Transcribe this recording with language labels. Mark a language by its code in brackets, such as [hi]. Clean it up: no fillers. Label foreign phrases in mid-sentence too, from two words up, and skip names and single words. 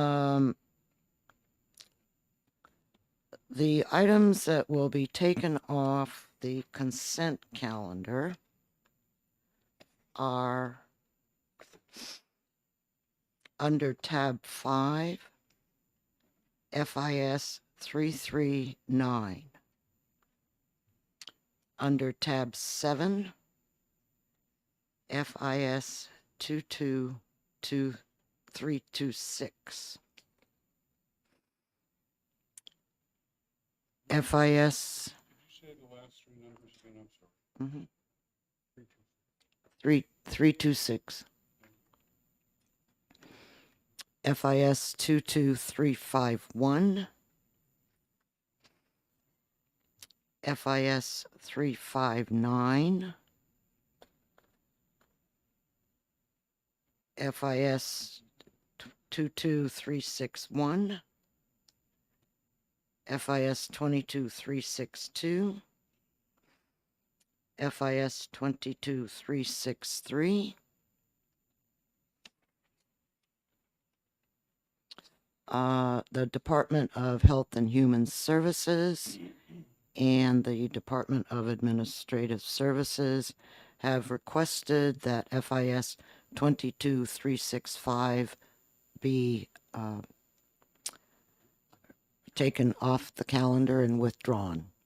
[en] The items that will be taken off the consent calendar are under tab 5, FIS 339. Under tab 7, FIS 222326. FIS. Did you say the last three numbers again? I'm sorry. Mm-hmm. 326. FIS 22351. FIS 359. FIS 22361. FIS 22362. FIS 22363. The Department of Health and Human Services and the Department of Administrative Services have requested that FIS 22365 be taken off the calendar and withdrawn.